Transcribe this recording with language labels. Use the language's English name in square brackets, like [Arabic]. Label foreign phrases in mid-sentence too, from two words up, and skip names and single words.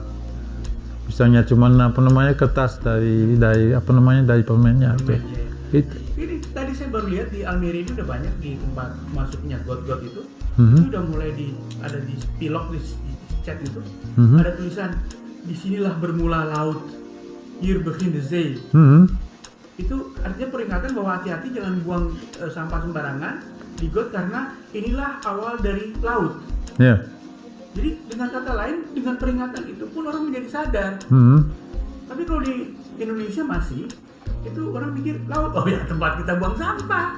[Indonesian] Misalnya cuman kertas dari permennya itu. Ini tadi saya baru lihat di Almere ini udah banyak di tempat masuknya got-got itu. Itu udah mulai ada di pilok di cat itu. Ada tulisan disinilah bermula laut. [Dutch] Hier begint de zee. [Indonesian] Itu artinya peringatan bahwa hati-hati jangan buang sampah sembarangan di got karena inilah awal dari laut. Yeah. Jadi dengan kata lain, dengan peringatan itu pun orang menjadi sadar. Tapi kalau di Indonesia masih, itu orang mikir laut, oh ya tempat kita buang sampah.